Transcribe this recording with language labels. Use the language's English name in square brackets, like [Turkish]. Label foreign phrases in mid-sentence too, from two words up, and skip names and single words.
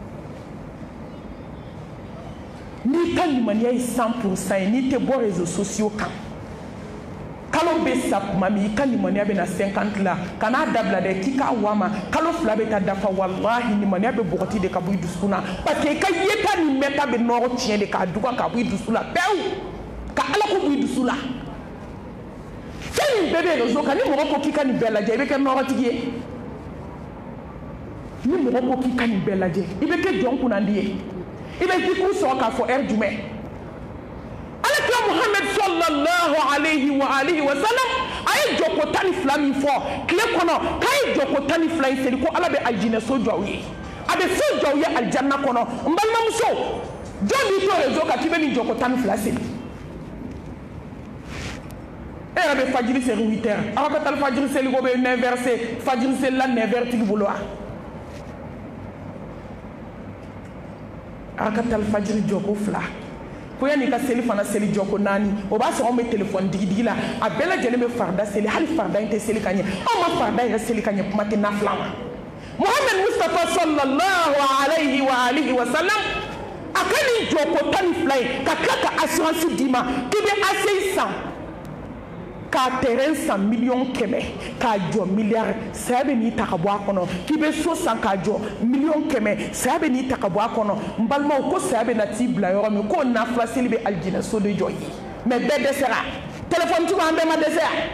[Bambara] n'i ka limaniya ye 100% ye n'i tɛ bɔ [French] réseaux sociaux [Bambara] kan kalo bɛ sa tuma min i ka limaniya bɛ na 50 la kan'a dabila dɛ k'i k'a wama kalo 2 bɛ taa dafa walahi limaniya bɛ bɔgɔti de ka bɔ i dusu na [French] parce que [Bambara] i ka yeta ni mɛta bɛ nɔrɔ tiɲɛ de k'a duga ka bɔ i dusu la pewu ka ala ko bɔ i dusu la fɛn min bɛɛ bɛ réseau kan ni mɔgɔ ko k'i ka nin bɛɛ lajɛ i bɛ kɛ nɔrɔtigi ye ni mɔgɔ ko k'i ka nin bɛɛ lajɛ i bɛ kɛ jɔn kunnandi ye i bɛ zikuru sɔrɔ k'a fɔ heure jumɛn alakira Muhammad [Arabic] صلى الله عليه وعلى آله وسلم [Bambara] a ye jɔko 12 min fɔ tile kɔnɔ k'a ye jɔko 12 in seli ko ala bɛ aljinɛso jɔ aw ye a bɛ so jɔ aw ye aljanna kɔnɔ n balimamuso jɔn b'i to réseau kan k'i bɛ nin jɔko 12 seli e yɛrɛ bɛ fajiri seli 8 heures aw ka taa fajiri seli ko bɛ 9 heures se fajiri seli la 9 heures tigi bolo wa aw ka taa fajiri jɔko 2 ko yanni ka seli fana seli jɔko 4 o b'a sɔrɔ anw bɛ téléphone digi la a bɛɛ lajɛlen bɛ farida seli hali farida in tɛ seli ka ɲɛ anw ma farida yɛrɛ seli ka ɲɛ kuma tɛ nafila ma Muhammad Mustafa [Arabic] صلى الله عليه وعلى آله وسلم [Bambara] a ka nin jɔko 12 ye ka tila ka assurance d'i ma k'i bɛ ACI san k'a terrain san $100 000 k'a jɔ milliard saya bɛ n'i ta ka bɔ a kɔnɔ k'i bɛ so san k'a jɔ $100 000 saya bɛ n'i ta ka bɔ a kɔnɔ n balimaw ko saya bɛ na t'i bila yɔrɔ min k'o nafila seli bɛ aljinɛso de jɔ ye mais bɛɛ dɛsɛra téléphone tigiw an bɛɛ ma dɛsɛ